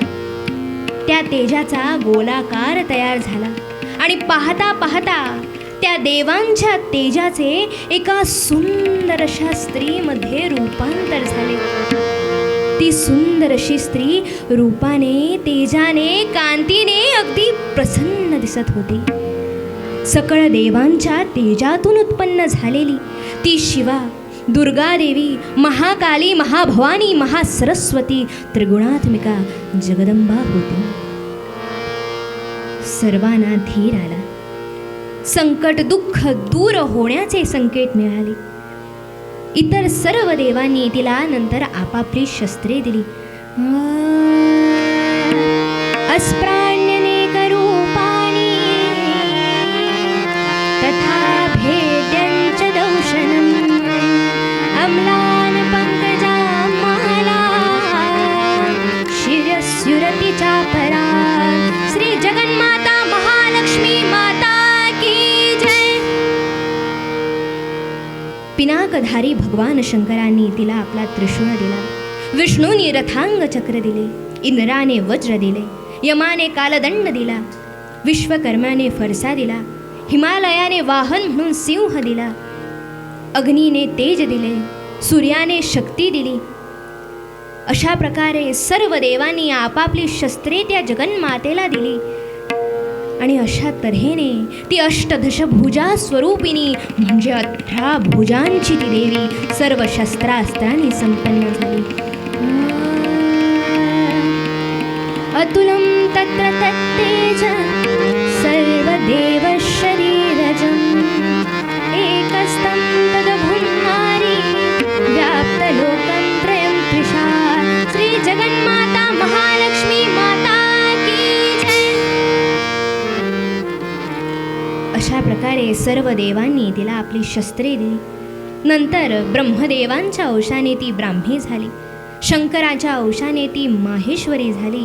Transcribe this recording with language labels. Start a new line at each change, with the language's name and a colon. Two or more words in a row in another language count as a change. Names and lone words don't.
Marathi: त्या तेजाचा गोलाकार तयार झाला आणि पाहता पाहता त्या देवांच्या तेजाचे एका सुंदर अशा स्त्रीमध्ये रूपांतर झाले. ती सुंदर अशी स्त्री रूपाने, तेजाने, कांतीने अगदी प्रसन्न दिसत होती. सकळ देवांच्या तेजातून उत्पन्न झालेली ती शिवा दुर्गा देवी, महाकाली, महाभवानी, महासरस्वती, त्रिगुणात्मिका जगदंबा होती. सर्वांना धीर आला. संकट दुःख दूर होण्याचे संकेत मिळाले. इतर सर्व देवांनी तिला नंतर आपापली शस्त्रे दिली.
Sanskrit: अस्प्राण्यनेक रूपाणि तथा भेद्यञ्च दंशनम् अम्लान पंकजां माला शिरस्युरति चापरा.
Marathi: श्री जगन्माता महालक्ष्मी माता की जय. पिनाकधारी भगवान शंकरांनी तिला आपला त्रिशूळ दिला. विष्णूंनी रथांग चक्र दिले. इंद्राने वज्र दिले. यमाने कालदंड दिला. विश्वकर्माने फरसा दिला. हिमालयाने वाहन म्हणून सिंह दिला. अग्नीने तेज दिले. सूर्याने शक्ती दिली. अशा प्रकारे सर्व देवांनी आपापली शस्त्रे त्या जगन्मातेला दिली. आणि अशा तऱ्हेने ती अष्टदशभुजा स्वरूपिणी म्हणजे 18 भुजांची ती देवी सर्व शस्त्रास्त्रांनी संपन्न झाली.
Sanskrit: अतुलं तत्र तत्तेज सर्वदेव शरीरजम् एकस्तं तदभुन्नारी व्याप्तलोकं त्रयं त्रिषा.
Marathi: श्री जगन्माता महालक्ष्मी माता की जय. अशा प्रकारे सर्व देवांनी तिला आपली शस्त्रे दिली. नंतर ब्रह्मदेवांच्या अंशाने ती ब्राह्मी झाली. शंकराच्या अंशाने ती माहेश्वरी झाली.